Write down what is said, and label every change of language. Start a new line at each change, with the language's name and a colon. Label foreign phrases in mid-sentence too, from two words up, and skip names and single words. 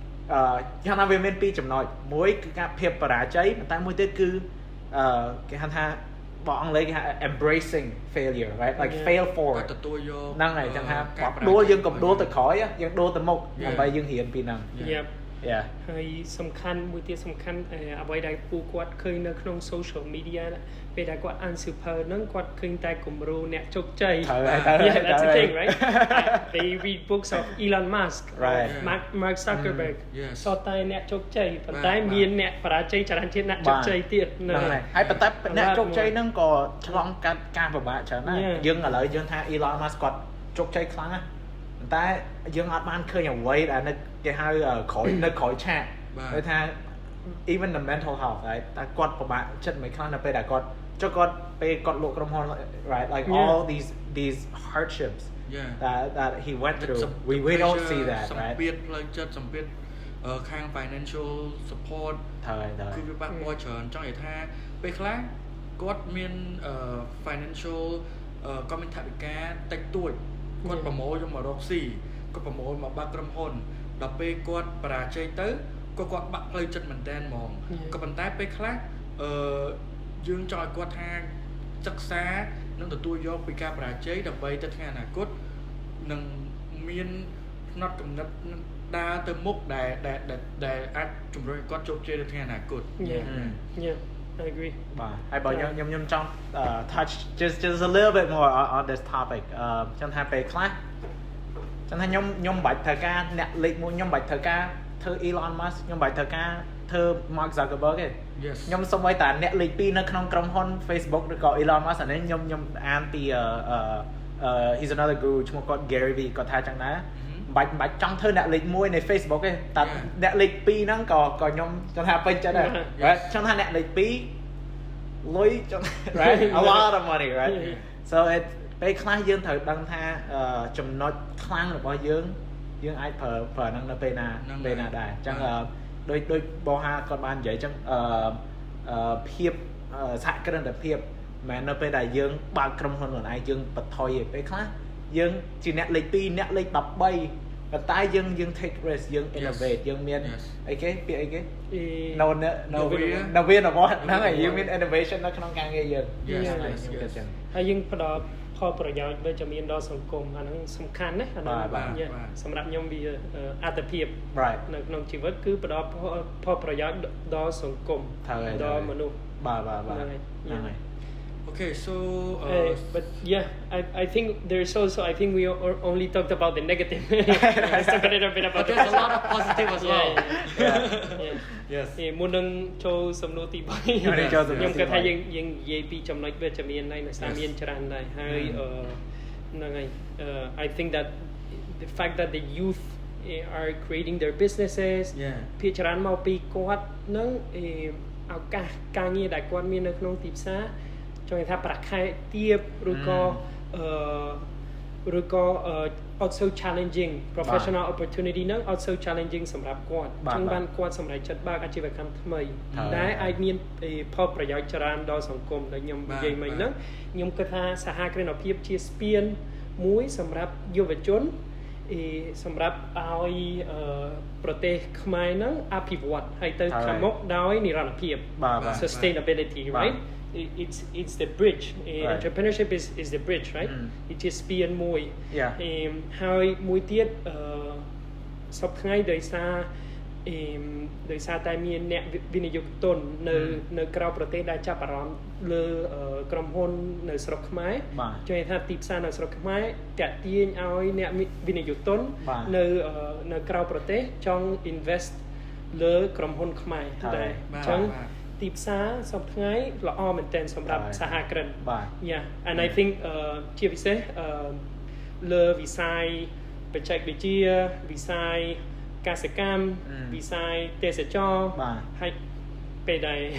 Khmer: យ៉ាងណាវាមានពីរចំណុចមួយគឺការភាពបរាជ័យតែមួយទៀតគឺគេហៅថាបងអង់គ្លេសគេហៅ
English: embracing failure right like fail forward
Khmer: ទទួលយក ហ្នឹងហើយចឹងថាដួលយើងកុំដួលទៅក្រោយយើងដួលទៅមុខដើម្បីយើងរៀនពីហ្នឹង Yeah ហើយសំខាន់មួយទៀតសំខាន់អ្វីដែលពួកគាត់ឃើញនៅក្នុង
English: social media
Khmer: ពេលដែលគាត់អានសៀវភៅហ្នឹងគាត់ឃើញតែគំរូអ្នកជោគជ័យ
English: Yeah that's the thing right they read books of Elon Musk Mark Zuckerberg
Khmer: សតតែអ្នកជោគជ័យប៉ុន្តែមានអ្នកបរាជ័យច្រើនជាងអ្នកជោគជ័យទៀតហ្នឹងហើយ ហើយប៉ុន្តែអ្នកជោគជ័យហ្នឹងក៏ឆ្លងកាត់ការពិបាកច្រើនដែរយើងឥឡូវយើងថា Elon Musk គាត់ជោគជ័យខ្លាំងណាស់តែយើងអត់បានឃើញអ្វីដែលគេហៅក្រោយនៅក្រោយឆាកគេថា
English: even the mental health right
Khmer: តែគាត់ពិបាកចិត្តមិនខ្លាំងនៅពេលដែលគាត់ចុះគាត់ពេលគាត់លក់ក្រុមហ៊ុន
English: right like all these hardships that he went through we don't see that right
Khmer: សម្ពាធផ្លូវចិត្តសម្ពាធខាង
English: financial support
Khmer: គឺវាបាក់បោច្រើនចង់និយាយថាពេលខ្លះគាត់មានfinancial ក៏មានថ វិកាតិចតួចគាត់ប្រមូលយកមករកស៊ីគាត់ប្រមូលមកបាក់ក្រុមហ៊ុនដល់ពេលគាត់បរាជ័យទៅគាត់បាក់ផ្លូវចិត្តមែនតើហ្មងក៏ប៉ុន្តែពេលខ្លះយើងចង់ឲ្យគាត់ថាសិក្សានិងទទួលយកពីការបរាជ័យដើម្បីទៅថ្ងៃអនាគតនឹងមានផ្នត់គំនិតដើរទៅមុខដែលអាចជំរុញគាត់ជោគជ័យនៅថ្ងៃអនាគត
English: Yeah I agree
Khmer: បាទហើយបើខ្ញុំចង់
English: touch just a little bit more on this topic
Khmer: ចឹងថាពេលខ្លះចឹងថាខ្ញុំបាច់ត្រូវការអ្នកលេខ1ខ្ញុំបាច់ត្រូវការធ្វើ Elon Musk ខ្ញុំបាច់ត្រូវការធ្វើ Mark Zuckerberg ទេខ្ញុំសូម្បីតែអ្នកលេខ2នៅក្នុងក្រុមហ៊ុន Facebook ឬក៏ Elon Musk អានេះខ្ញុំអានពី
English: he's another guru
Khmer: ឈ្មោះគាត់ Gary V គាត់ថាចឹងដែរបាច់ចង់ធ្វើអ្នកលេខ1នៃ Facebook ទេតែអ្នកលេខ2ហ្នឹងក៏ខ្ញុំចង់ថាពេញ ចិត្តដែរចង់ថាអ្នកលេខ2លុយចង់
English: right a lot of money right so it
Khmer: ពេលខ្លះយើងត្រូវដឹងថា ចំណុចខ្លាំងរបស់យើងអាចប្រើហ្នឹងនៅពេលណាដែរអញ្ចឹងដូចបងហាគាត់បាននិយាយអញ្ចឹងភាពសហគ្រិនភាពមិននៅពេលដែលយើងបើកក្រុមហ៊ុនខ្លួនឯងយើងបថុយឯពេលខ្លះយើងជាអ្នកលេខ2អ្នកលេខ13ប៉ុន្តែយើង
English: take risk
Khmer: យើង innovate យើងមានអីគេពាក្យអីគេ Navigate ហ្នឹងហើយយើងមាន innovation នៅក្នុងការងារយើង ហើយយើងផ្ដល់ផលប្រយោជន៍វិជ្ជមានដល់សង្គមអាហ្នឹងសំខាន់ណាស់អាហ្នឹងសម្រាប់ខ្ញុំវាអត្ថភាពនៅក្នុងជីវិតគឺផ្ដល់ផលប្រយោជន៍ដល់សង្គមដល់មនុស្សហ្នឹងហើយ
English: Okay, so but yeah, I think there's also I think we only talked about the negative. Let's talk a little bit about. But there's a lot of positive as well. Yes.
Khmer: មុននឹងចូលសំណួរទី3ខ្ញុំគិតថាយើងនិយាយពីចំណុចវិជ្ជមានហើយនៅសាមានច្រើនដែរហើយហ្នឹងហើយ
English: I think that the fact that the youth are creating their businesses
Khmer: ភាគច្រើនមកពីគាត់នឹងឱកាសការងារដែលគាត់មាននៅក្នុងទីផ្សារចង់និយាយថាប្រាក់ខែទាបឬ ក៏
English: also challenging professional opportunity
Khmer: ហ្នឹង
English: also challenging
Khmer: សម្រាប់គាត់ចឹងបានគាត់សម្រេចចិត្តបើកអាជីវកម្មថ្មីដែលអាចមាន ផលប្រយោជន៍ច្រើនដល់សង្គមដែលខ្ញុំនិយាយមិញហ្នឹងខ្ញុំគិតថាសហគ្រិនភាពជាស្ពានមួយសម្រាប់យុវជនសម្រាប់ឲ្យប្រទេសខ្មែរហ្នឹងអភិវឌ្ឍហើយទៅខាងមុខដោយនិរន្តរភាព
English: sustainability right it's the bridge entrepreneurship is the bridge right it is
Khmer: ស្ពានមួយហើយមួយទៀតសពថ្ងៃដោយ សារតែមានអ្នកវិនិយោគទុននៅក្រៅប្រទេសដែលចាប់អារម្មណ៍លើក្រុមហ៊ុននៅស្រុកខ្មែរច ង់និយាយថាទីផ្សារនៅស្រុកខ្មែរតាក់ទាញឲ្យអ្នកវិនិយោគទុននៅក្រៅប្រទេសចង់ invest លើក្រុមហ៊ុនខ្មែរដែរអញ្ចឹងទីផ្សារសពថ្ងៃល្អមែនទែនសម្រាប់សហគ្រិន
English: Yeah and I think
Khmer: ជាពិសេសលើវិស័យបច្ចេកវិទ្យាវិស័យកសិកម្មវិស័យទេសចរណ៍ហើយពេលដែល